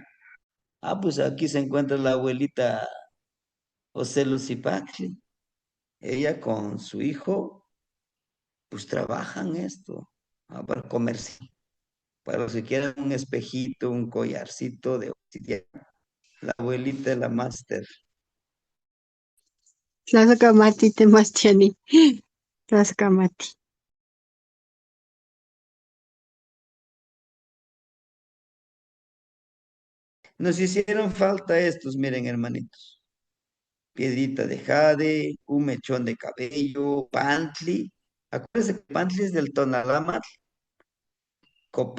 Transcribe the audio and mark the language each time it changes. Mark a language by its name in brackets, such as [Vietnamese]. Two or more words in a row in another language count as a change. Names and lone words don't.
[Spanish] Pues aquí se encuentra la abuelita José Lucipacli. Ella con su hijo, pues trabajan esto, para comercio. Para los que quieran un espejito, un collarcito de obsidiana. La abuelita es la máster. [Nahuatl languages] Tlaxcamati Temastiani. Tlaxcamati. [Spanish] Nos hicieron falta estos, miren, hermanitos. Piedrita de jade, un mechón de cabello, pantli. Acuérdense que pantli es del Tonalama, copal.